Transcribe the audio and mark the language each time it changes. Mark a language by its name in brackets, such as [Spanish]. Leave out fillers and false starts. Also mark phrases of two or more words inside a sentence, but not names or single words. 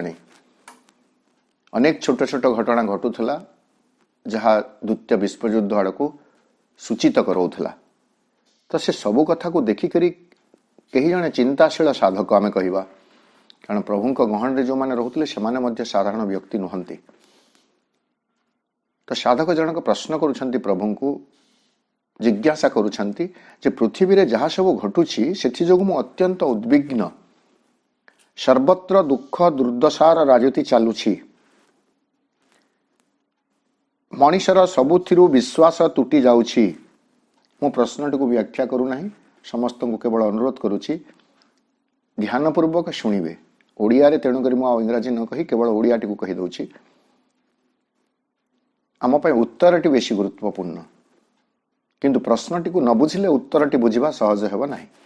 [Odia] ଅନେକ ଛୋଟ ଛୋଟ ଘଟଣା ଘଟୁଥିଲା ଯାହା ଦ୍ୱିତୀୟ ବିଶ୍ୱଯୁଦ୍ଧ ଆଡ଼ କୁ ସୂଚିତ କରାଉଥିଲା ତ ସେ ସବୁ କଥା କୁ ଦେଖିକରି କେହି ଜଣେ ଚିନ୍ତାଶୀଳ ସାଧକ ଆମେ କହିବା କାରଣ ପ୍ରଭୁ ଗହଣ ରେ ଯେଉଁ ମାନେ ରହୁଥିଲେ ସେ ମାନେ ମଧ୍ୟ ସାଧାରଣ ବ୍ୟକ୍ତି ନୁହନ୍ତି ତ ସାଧକ ଜଣକ ପ୍ରଶ୍ନ କରୁଛନ୍ତି ପ୍ରଭୁ କୁ ଜିଜ୍ଞାସା କରୁଛନ୍ତି ଯେ ପୃଥିବୀ ରେ ଯାହା ସବୁ ଘଟୁଛି ସେଥି ଯୋଗୁ ମୁଁ ଅତ୍ୟନ୍ତ ଉଦ୍ବିଗ୍ନ ସର୍ବତ୍ର ଦୁଃଖ ଦୁର୍ଦ୍ଦଶାର ରାଜୁତି ଚାଲୁଛି ମଣିଷର ସବୁଥିରୁ ବିଶ୍ୱାସ ତୁଟି ଯାଉଛି ମୁଁ ପ୍ରଶ୍ନଟି କୁ ବ୍ୟାଖ୍ୟା କରୁ ନାହିଁ ସମସ୍ତ କୁ କେବଳ ଅନୁରୋଧ କରୁଛି ଧ୍ୟାନପୂର୍ବକ ଶୁଣିବେ ଓଡ଼ିଆ ରେ ତେଣୁ କରି ମୁଁ ଇଂରାଜୀ ନ କହି କେବଳ ଓଡ଼ିଆଟି କୁ କହି ଦଉଛି ଆମ ପାଇଁ ଉତ୍ତରଟି ବେଶି ଗୁରୁତ୍ୱପୂର୍ଣ୍ଣ କିନ୍ତୁ ପ୍ରଶ୍ନଟି କୁ ନ ବୁଝିଲେ ଉତ୍ତରଟି ବୁଝିବା ସହଜ ହେବା ନାହିଁ